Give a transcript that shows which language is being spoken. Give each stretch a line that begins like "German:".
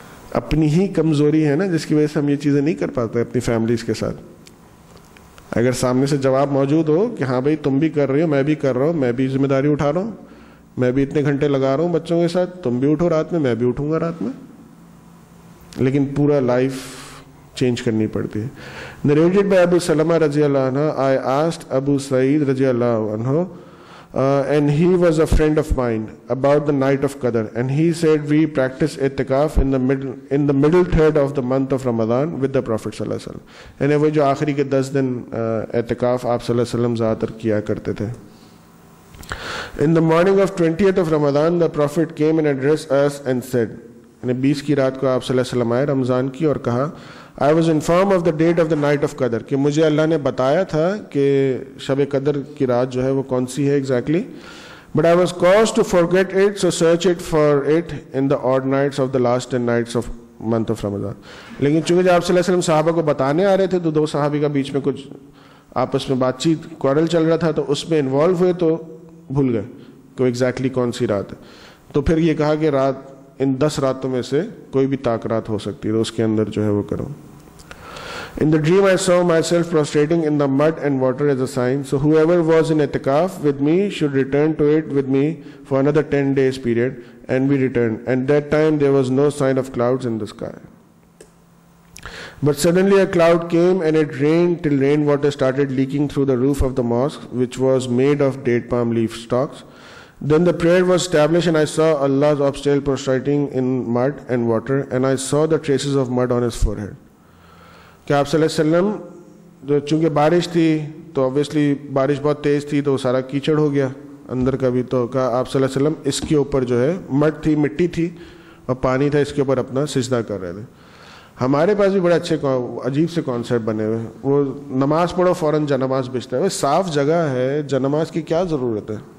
Urdu: اپنی ہی کمزوری ہے نا جس کی وجہ سے ہم یہ چیزیں نہیں کر پاتے اپنی فیملیز کے ساتھ. اگر سامنے سے جواب موجود ہو کہ ہاں بھائی تم بھی کر رہے ہو, میں بھی کر رہا ہوں, میں بھی ذمہ داری اٹھا رہا ہوں, میں بھی اتنے گھنٹے لگا رہا ہوں بچوں کے ساتھ, تم بھی اٹھو رات میں, میں بھی اٹھوں گا رات میں. لیکن پورا لائف چینج کرنی پڑتی ہے.
English: Narrated by Abu Salama رضی اللہ عنہ, I asked Abu Sa'id رضی اللہ عنہ and he was a friend of mine about the night of Qadr, and he said we practice i'tikaf in the middle third of the month of Ramadan with the Prophet sallallahu alaihi wasallam.
Urdu: یعنی وہ جو آخری کے 10 دن اعتکاف آپ صلی اللہ علیہ وسلم زیادہ تر کیا کرتے تھے.
English: In the morning of 20th of Ramadan, the Prophet came and addressed us and said,
Urdu: یعنی 20 کی رات کو آپ صلی اللہ علیہ وسلم آئے رمضان کی اور کہا,
English: I was informed of the date of the night of Qadr,
Urdu: کہ مجھے اللہ نے بتایا تھا کہ شب قدر کی رات جو ہے وہ کون سی ہے
English: exactly, but I was caused to forget it, so search it for it in the odd nights of the last 10 nights of month of Ramadan.
Urdu: لیکن چونکہ جب آپ صلی اللہ علیہ وسلم صحابہ کو بتانے آ رہے تھے تو 2 صحابی کا بیچ میں کچھ آپس میں بات چیت کوارل چل رہا تھا, تو اس میں انوالو ہوئے تو بھول گئے کہ ایگزیکٹلی کون سی رات ہے. تو پھر یہ کہا کہ رات ان 10 راتوں میں سے کوئی بھی طاق رات ہو سکتی ہے, تو اس کے اندر جو ہے وہ کرو.
English: In the dream I saw myself prostrating in the mud and water as a sign, so whoever was in i'tikaf with me should return to it with me for another 10 days period, and we returned, and that time there was no sign of clouds in the sky. But suddenly a cloud came and it rained till rainwater started leaking through the roof of the mosque, which was made of date palm leaf stalks. Then the prayer was established and I saw Allah still prostrating in mud and water, and I saw the traces of mud on his forehead.
Urdu: کہ آپ صلی اللہ علیہ وسلم جو چونکہ بارش تھی تو اوبیسلی بارش بہت تیز تھی تو سارا کیچڑ ہو گیا اندر کا بھی, تو کہا آپ صلی اللہ علیہ وسلم اس کے اوپر جو ہے مڈ تھی, مٹی تھی اور پانی تھا, اس کے اوپر اپنا سجدہ کر رہے تھے. ہمارے پاس بھی بڑے اچھے عجیب سے کانسیپٹ بنے ہوئے, وہ نماز پڑھو فوراً جنماز بھیجتا ہے. وہ صاف جگہ ہے, جنماز کی کیا ضرورت ہے؟